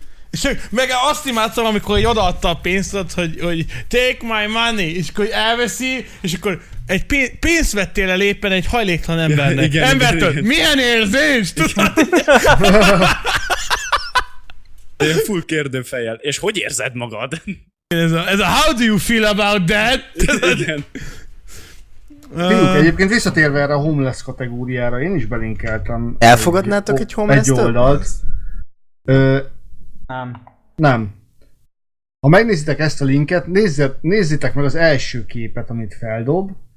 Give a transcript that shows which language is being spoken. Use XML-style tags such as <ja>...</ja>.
<hu>És meg azt imádtam, amikor odaadta a pénzt, hogy</hu> <en>take my money,</en> <hu>és akkor elveszi, és akkor egy pénzt vettél el éppen egy hajléktalan embernek. Igen, embertől, igen. Milyen érzés? Tudod? Igen. Én full kérdő fejjel. És hogy érzed magad? Ez a</hu> <en>how do you feel about that?</en> <hu>Igen. Fiúk, egyébként visszatérve erre a homeless kategóriára, én is belinkeltem. Elfogadnátok egy homeless-t? Egy oldalt. Nem. Ha megnézitek ezt a linket, nézzétek meg az első képet, amit feldob.</hu>